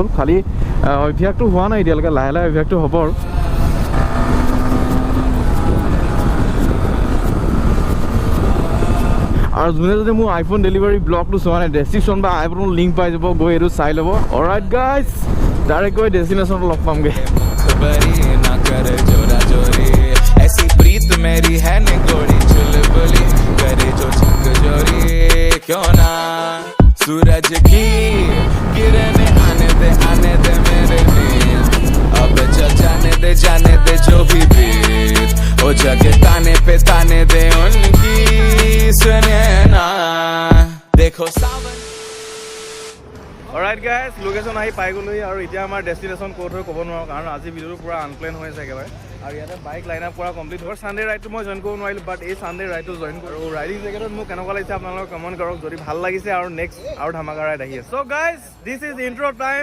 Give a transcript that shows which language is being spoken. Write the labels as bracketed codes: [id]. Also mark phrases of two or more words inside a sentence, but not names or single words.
[as] খালি অভ্যাসটো হোৱা নাই এতিয়ালৈকে, লাহে লাহে অভ্যাসটো হ'ব আৰু যোনে যদি মোৰ [en] iPhone delivery [as] ব্লগটো চোৱা নাই ডেষ্টিনেশ্যন বা আইফোনৰ লিংক পাই যাব, গৈ এইটো চাই ল'ব। [en] alright guys, [as] ডাইৰেক্ট গৈ ডেষ্টিনেশ্যনত লগ পামগৈ। [hi] ऐसी प्रीत मेरी है निगोड़ी चुलबुली करे जो छक जोरी क्यों ना सूरज की किरणें आने दे मेरे लिए। अब चल जाने दे जो भी बीत ओ जगह ताने दे उनकी सुने ना देखो सावन। [en] alright guys, [as] লোকেশ্যন আহি পাই গ'লোহি আৰু এতিয়া আমাৰ ডেষ্টিনেশ্যন ক'ত হয় ক'ব নোৱাৰোঁ কাৰণ আজি ভিডিঅ'টো পূৰা আনপ্লেন হৈ আছে একেবাৰে। আৰু ইয়াতে [en] bike line up [as] কৰা কমপ্লিট হ'ল। ছানডে ৰাইডটো মই জইন কৰিব নোৱাৰিলোঁ, বাট এই ছানডে ৰাইডটো জইন কৰোঁ। ৰাইডিং জেকেটত মোক কেনেকুৱা লাগিছে আপোনালোকে কমেণ্ট কৰক যদি ভাল লাগিছে। আৰু নেক্সট আৰু ধামাকা ৰাইড আহি আছে। [en] so guys, this is intro time.